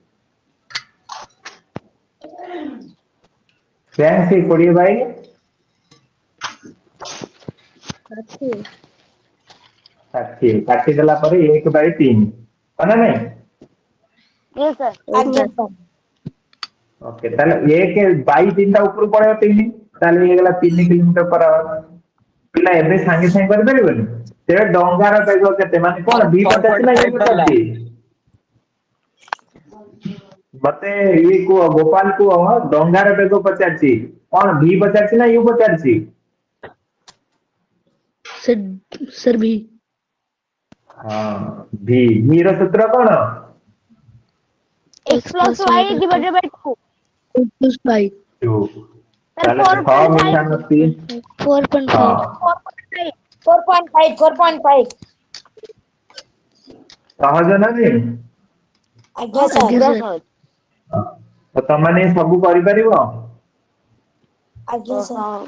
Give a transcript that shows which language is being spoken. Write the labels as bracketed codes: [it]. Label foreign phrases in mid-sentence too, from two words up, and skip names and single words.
[or] ଶ୍ରେୟାଂଶୀ 20 ବାଇ ଷାଠିଏ କାଟିଦେଲା ପରେ 1/3 ନା ନାଇଁ? [en] Yes, sir. [or] ଆଜ୍ଞା ସାର୍ ଓକେ ତାହେଲେ 1/3 ଟା ଉପରୁ ପଳେଇବ 3 ତାହେଲେ ହେଇଗଲା 3 କିଲୋମିଟର [en] per hour. [or] ପିଲା ଏବେ ସାଙ୍ଗେ ସାଙ୍ଗେ କରିପାରିବନି? ତେବେ ଡଙ୍ଗାର ବେଗ କେତେ ମାନେ କଣ ଭି ପଚାରୁଛି ନା ୟୁ 4.5 ପାଇଲା। ପଚାରୁଛି? ମତେ ଇଏ କୁହ ଗୋପାଲ କୁହ ଡଙ୍ଗାର ବେଗ ପଚାରିଛି କଣ ଭି ପଚାରିଛି ନା ୟୁ ପଚାରିଛି? [en] sir V [or] ହଁ ଭି ର ସୂତ୍ର କଣ? [en] X plus y divided by 2. plus 5 2 Sir, [or] ତାହେଲେ 6 ମିଶାଣ 3 ହଁ 4.5 4.5 4.5 ସହଜ ନାହିଁ? ଆଜ୍ଞା ସାର୍ ଆଜ୍ଞା [en] Yes, ସାର୍ sir. [or] ତ ତମାନେ ସବୁ କରିପାରିବ? ଆଜ୍ଞା ସାର୍